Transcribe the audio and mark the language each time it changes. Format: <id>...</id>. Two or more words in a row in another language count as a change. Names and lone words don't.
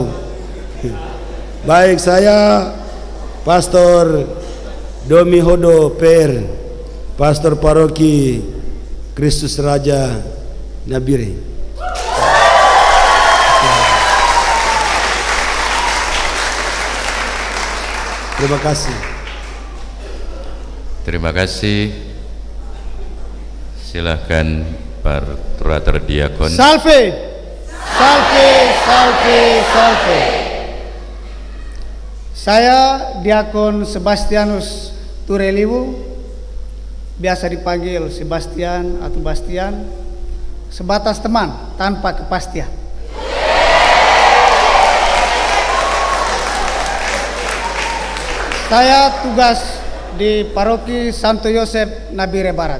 <id>Baik, saya Pastor Domi Hodo Per, Pastor Paroki Kristus Raja Nabire. Terima kasih. Terima kasih. Silahkan Pak Frater Diakon.</id> <la>Salve, salve, salve, salve.</la> <id>Saya Diakon Sebastianus Tureliwu, biasa dipanggil Sebastian atau Bastian, sebatas teman tanpa kepastian. Saya tugas di Paroki Santo Yosef Nabire Barat.</id>